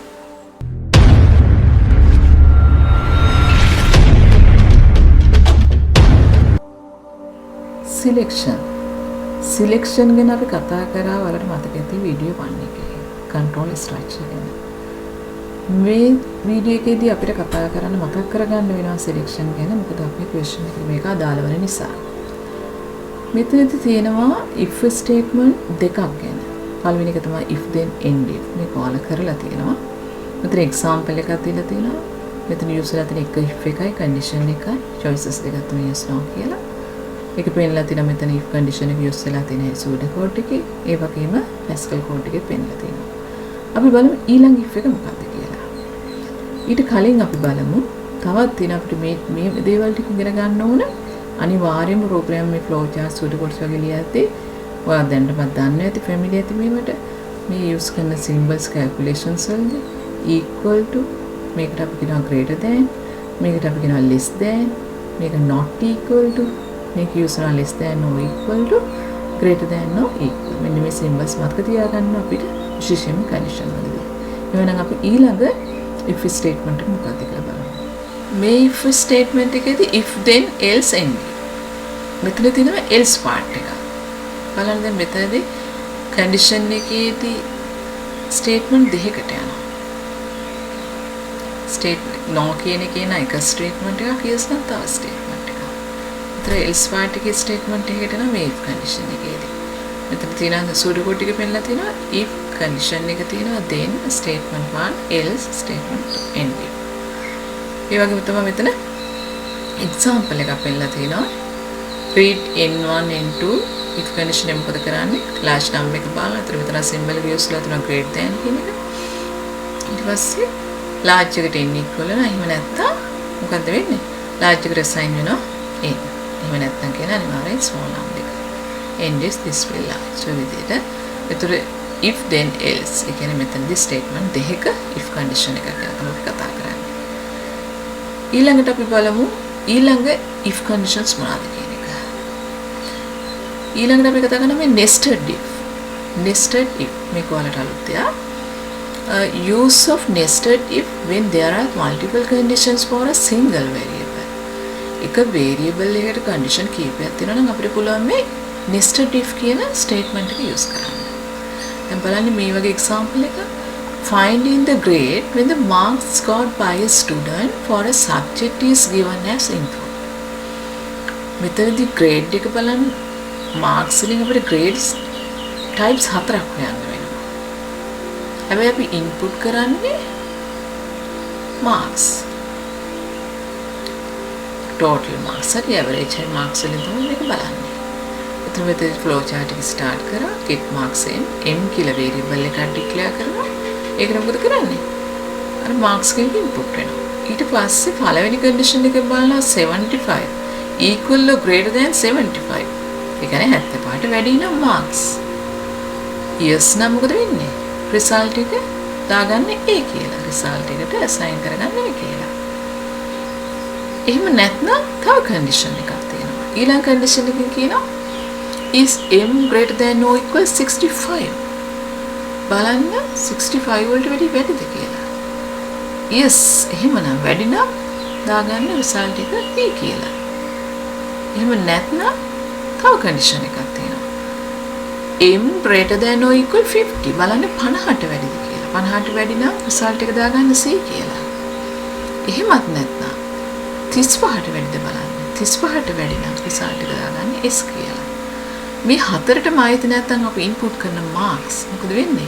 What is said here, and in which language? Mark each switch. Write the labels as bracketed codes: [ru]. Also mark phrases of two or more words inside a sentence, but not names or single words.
[si] selection ගැන අපි කතා කරා වලට මතක ඇති වීඩියෝ 1 එකේ [en] control structure [si] ගැන. මේ වීඩියෝ එකේදී අපිට කතා කරන්න මතක් කරගන්න වෙනවා selection ගැන. මොකද අපේ question එකට මේක අදාළ වෙන නිසා. මෙතනදී තියෙනවා [en] if statement [si] දෙකක් ගැන. පළවෙනි එක තමයි [en] if then end if. [si] මේක ඔයාලා කරලා තියෙනවා. මෙතන example එකක් දීලා තියෙනවා. මෙතන use කරලා තියෙන එක if එකයි condition එකයි choices දෙකක් තමයි [en] yes no [si] කියලා. ඒක පෙන්නලා තියෙනවා මෙතන [en] if condition [si] එක use වෙලා තියෙන [en] pseudo code [si] එකේ. ඒ වගේම [en] Pascal code [si] එකේ පෙන්නලා තියෙනවා. අපි බලමු ඊළඟ if එක මොකක්ද කියලා. ඊට කලින් අපි බලමු තවත් තියෙන අපිට මේ දේවල් ටික ඉගෙන ගන්න ඕන. අනිවාර්යයෙන්ම program මේ [en] flow chart pseudo codes [si] වගේ ලියද්දී ඔයා දැනටමත් දන්නේ ඇති familiar ඇති මේවට මේ use කරන symbols calculations වලදී [en] equal to [si] මේකට අපි කියනවා [en] greater than [si] මේකට අපි කියනවා [en] less than [si] මේක [en] not equal to [si] මේක use කරන [en] less than or equal to greater than or equal [si] මෙන්න මේ symbols මතක තියාගන්න අපිට විශේෂයෙන්ම condition වලදී. එහෙනම් අපි ඊළඟ if statement එක මොකක්ද කියලා බලමු. මේ [en] if statement [si] එකේදී [en] if then else end. [si] මෙතන තියෙනවා [en] else part [si] එක. බලන්න දැන් මෙතනදී condition එකේදී statement දෙකකට යනවා. [en] statement no [si] කියන එකේ න එක statement එකක් yes නම් තව statement එකක්. ඒතර [en] else part [si] එකේ statement එකකට යනවා මේ condition එකේදී. මෙතන තියෙන [en] pseudo code [si] එක පෙන්නලා තියෙනවා [en] if condition [si] එක තියෙනවා [en] then statement 1 else statement end. [si] ඒ වගේම තමයි මෙතන example එකක් පෙන්නලා තියෙනවා [en] read n1 n2 if condition [si] එක මොකද කරන්නේ [en] large number [si] එක බලලා අතන මෙතන symbol එක use කරලා තුන [en] greater than [si] කියන එක ඊට පස්සේ large එකට n equal වෙනවා එහෙම නැත්නම් මොකද වෙන්නේ large එකට assign වෙනවා n එහෙම නැත්නම් කියන අනිවාර්යෙන් [en] small number [si] එක [en] n is this way large so [si] විදිහට ඒතර [en] if then else [si] ඒ කියන්නේ මෙතනදී statement දෙකක [en] if condition [si] එක ගැන තමයි කතා කරන්නේ ඊළඟට අපි බලමු ඊළඟ [en] if conditions [si] මොනවාද කියන එක. ඊළඟට අපි කතා කරන්නේ [en] nested if. Nested if [si] මේක ඔයාලට අලුත් දෙයක්. [en] Use of nested if when there are multiple conditions for a single variable. [si] එක variable එකකට condition කීපයක් තියෙනවා නම් අපිට පුළුවන් මේ [en] nested if [si] කියන statement එක use කරන්න. දැන් බලන්න මේ වගේ example එක [en] finding the grade when the marks scored by a student for a subject is given as input. [si] මෙතනදී grade එක බලන්න marks වලින් අපිට [en] grades types [si] 4ක් හොයන්න වෙනවා. හැබැයි අපි input කරන්නේ marks. [en] total marks [si] හරි average හරි marks වලින් තමයි මේක බලන්නේ. එතන මෙතන [en] flow chart [si] එක start කරා [en] get marks m [si] කියලා variable එකක් declare කරනවා. ඒකට මොකද කරන්නේ? අර marks එකෙන් input වෙනවා. ඊට පස්සේ පළවෙනි condition එක බලනවා [en] 75 equal or greater than 75. [si] ඒ කියන්නේ 75ට වැඩි නම් marks. yes නම් මොකද වෙන්නේ? result එක දාගන්නේ A කියලා. result එකට assign කරගන්නේ A කියලා. එහෙම නැත්නම් තව condition එකක් තියෙනවා. ඊළඟ condition එකකින් කියනවා [en] is m greater than or equal 65. [si] බලන්න 65 වලට වැඩිද කියලා. yes එහෙමනම් වැඩි නම් දාගන්න result එක B කියලා. එහෙම නැත්නම් තව condition එකක් තියෙනවා. [en] m greater than or equal 50 [si] බලන්න 50ට වැඩිද කියලා. 50ට වැඩි නම් result එක දාගන්න C කියලා. එහෙමත් නැත්නම් 35ට වැඩිද බලන්න. 35ට වැඩි නම් result එක දාගන්න S කියලා. මේ හතරටම ආйти නැත්නම් අපි input කරන marks මොකද වෙන්නේ?